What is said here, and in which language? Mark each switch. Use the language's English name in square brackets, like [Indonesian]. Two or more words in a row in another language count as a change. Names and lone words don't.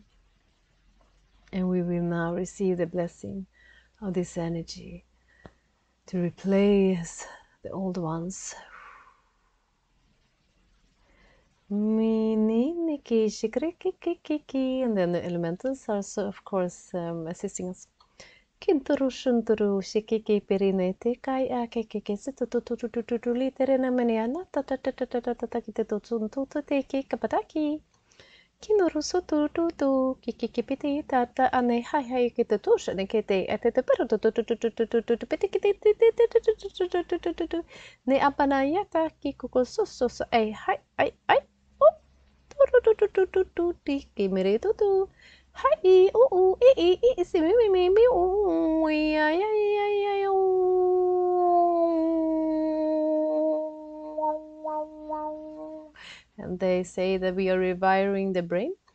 [English] And we will now receive the blessing of this energy to replace the old ones. And then the elementals are so, of course, assisting us. Kinturu shunturu shikiki perinete kai akeke sitututututu literena maniana tatatatatatatatakitetutuntu teki kapataki. Kinoru sotututu kikikipiti tata ane hai hai kitetusha nekete ateteperutututututututu petikititututututututututu ne apanayata kikukosososo ai hai ai ai o turutututututu tikimiretutu. Hi, ooh, si me, ooh, ay, and they say that we are rewiring the brain.